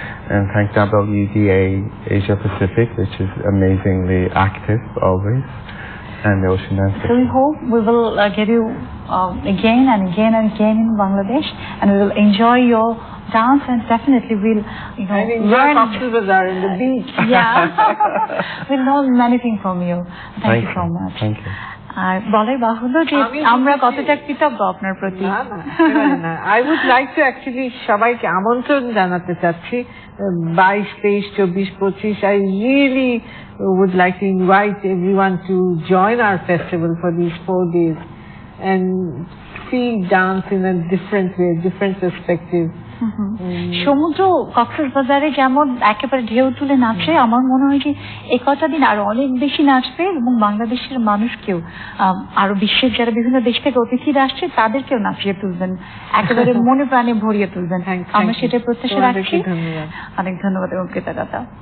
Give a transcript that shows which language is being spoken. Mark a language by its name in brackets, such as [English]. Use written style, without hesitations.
[English] And thank WDA Asia Pacific, which is amazingly active always, and the Ocean Dance. So we hope we will get you again and again and again in Bangladesh, and we will enjoy your dance, and definitely we'll learn in the beach. Yeah. We'll know many things from you. Thank you so much. Thank you. [Bangla] আর বলাই বাহুল্য যে আমরা কতটা কৃতজ্ঞ আপনার প্রতি। [English] I would like to actually [Bangla] সবাইকে আমন্ত্রণ জানাতে চাচ্ছি [English] 22, 23, 24, 25 I really would like to invite everyone to join our festival for these 4 days and see dance in a different way, different perspective. [Bangla] সমুদ্র কক্সবাজারে যেমন একেবারে ঢেউ তুলে নাচে, আমার মনে হয় যে এই কটা দিন আরো অনেক বেশি নাচবে এবং বাংলাদেশের মানুষকেও আরো বিশ্বের যারা বিভিন্ন দেশ থেকে অতিথিরা আসছে তাদেরকেও নাচিয়ে তুলবেন, একেবারে মনে প্রাণে ভরিয়ে তুলবেন। আমরা সেটা প্রত্যাশা রাখছি। অনেক ধন্যবাদ এবং কৃতজ্ঞতা।